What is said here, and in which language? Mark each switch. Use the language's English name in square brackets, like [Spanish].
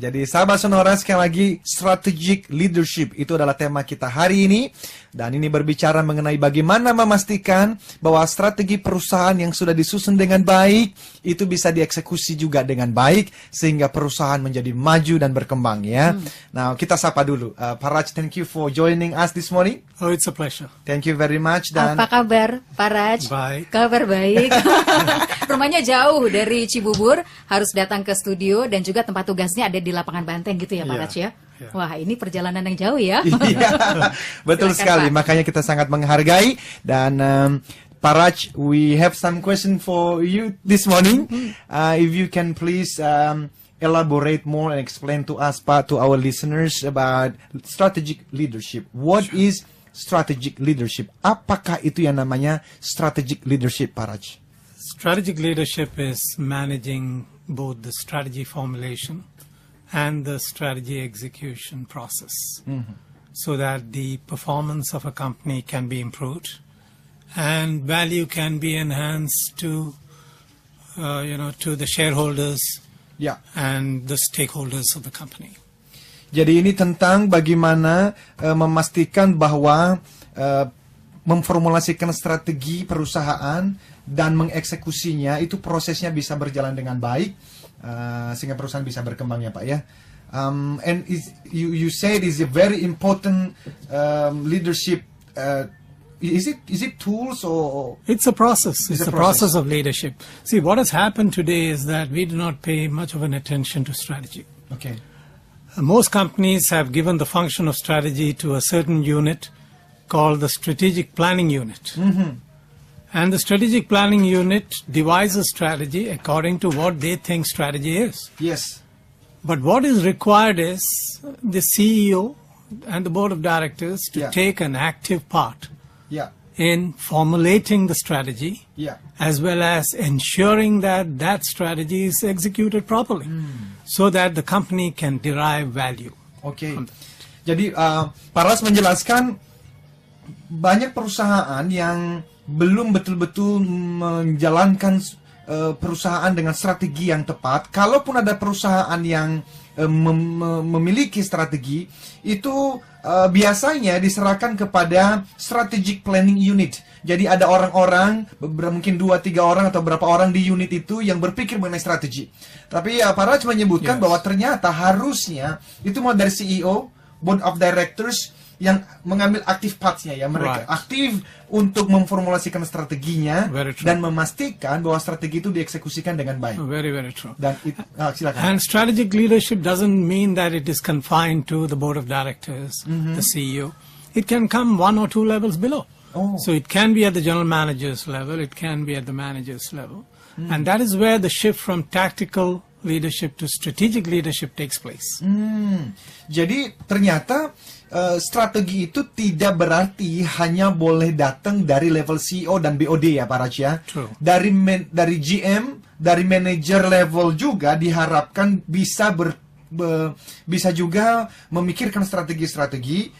[Indonesian] Jadi sahabat Sonora, sekali lagi strategic leadership itu adalah tema kita hari ini. Dan ini berbicara mengenai bagaimana memastikan bahwa strategi perusahaan yang sudah disusun dengan baik itu bisa dieksekusi juga dengan baik sehingga perusahaan menjadi maju dan berkembang ya. Nah, kita sapa dulu. [English] Pak Raj, thank you for joining us this morning. Oh, it's a pleasure. Thank you very much. Dan [Indonesian] Apa kabar, Pak Raj? Baik. Kabar baik. Rumahnya jauh dari Cibubur, harus datang ke studio dan juga tempat tugasnya ada di lapangan Banteng gitu ya, Pak Iya, Raj ya? iya. Wah, ini perjalanan yang jauh ya. Iya, betul Silakan, sekali. Pak. Makanya kita sangat menghargai. [English] Dan Pak Raj, we have some question for you this morning. If you can please elaborate more and explain to us, Pak, to our listeners about strategic leadership. What is strategic leadership? [Indonesian] Apakah itu yang namanya strategic leadership, Pak Raj? [English] Strategic leadership is managing both the strategy formulation and the strategy execution process so that the performance of a company can be improved and value can be enhanced to the shareholders [Indonesian] Ya. [English] and the stakeholders of the company. [Indonesian] Jadi ini tentang bagaimana memastikan bahwa memformulasikan strategi perusahaan dan mengeksekusinya itu prosesnya bisa berjalan dengan baik sehingga perusahaan bisa berkembang ya Pak ya. [English] And you said is a very important leadership. Is it tools or? It's a process. It's a a process of leadership. See, what has happened today is that we do not pay much of an attention to strategy. Okay. Most companies have given the function of strategy to a certain unit called the strategic planning unit. And the strategic planning unit devises strategy according to what they think strategy is. Yes. But what is required is the CEO and the board of directors to Yeah. take an active part Yeah. in formulating the strategy, Yeah. as well as ensuring that that strategy is executed properly so that the company can derive value. [Indonesian] Oke. Jadi Pak Ras menjelaskan banyak perusahaan yang belum betul-betul menjalankan perusahaan dengan strategi yang tepat. Kalaupun ada perusahaan yang memiliki strategi, itu biasanya diserahkan kepada strategic planning unit. Jadi ada orang-orang, mungkin 2-3 orang atau berapa orang di unit itu yang berpikir mengenai strategi. Tapi Pak Raj menyebutkan bahwa ternyata harusnya itu mau dari CEO, board of directors yang mengambil aktif parts-nya ya, mereka aktif untuk memformulasikan strateginya dan memastikan bahwa strategi itu dieksekusikan dengan baik. [English] Very, very true. [Indonesian] Dan silakan. [English] And strategic leadership doesn't mean that it is confined to the board of directors, the CEO. It can come 1 or 2 levels below. So it can be at the general manager's level, it can be at the manager's level. And that is where the shift from tactical leadership to strategic leadership takes place. [Indonesian] Jadi ternyata strategi itu tidak berarti hanya boleh datang dari level CEO dan BOD ya Pak Raj ya. [English] True. [Indonesian] Dari GM, dari manager level juga diharapkan bisa bisa juga memikirkan strategi-strategi.